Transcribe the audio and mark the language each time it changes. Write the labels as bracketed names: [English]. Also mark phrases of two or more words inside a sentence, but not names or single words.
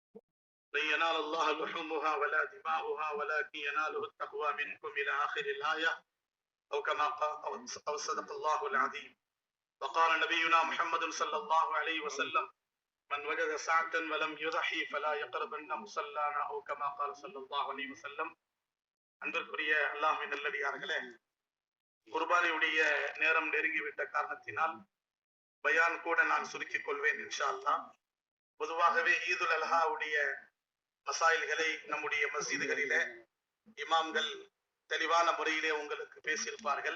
[Arabic] لن ينال الله لحومها ولا دماؤها ولكن يناله التقوى منكم إلى آخر الآية أو كما قال أو صدق الله العظيم. وقال نبينا محمد صلى الله عليه وسلم: من وجد ساعة ولم يضحي فلا يقربن مصلانا أو كما قال صلى الله عليه وسلم. [Tamil] அன்பிற்குரிய அல்லாஹ்வின் நல்லடியார்களே, குர்பானியுடைய நேரம் நெருங்கிவிட்ட காரணத்தினால் பயான் கூட நான் சுருக்கிக் கொள்வேன் [Arabic] إن شاء الله. [Tamil] பொதுவாகவே ஈதுல் அல்ஹாவுடைய மசாயில்களை நம்முடைய மஸ்ஜிதுகளிலே இமாம்கள் தெளிவான முறையிலே உங்களுக்கு பேசியிருப்பார்கள்.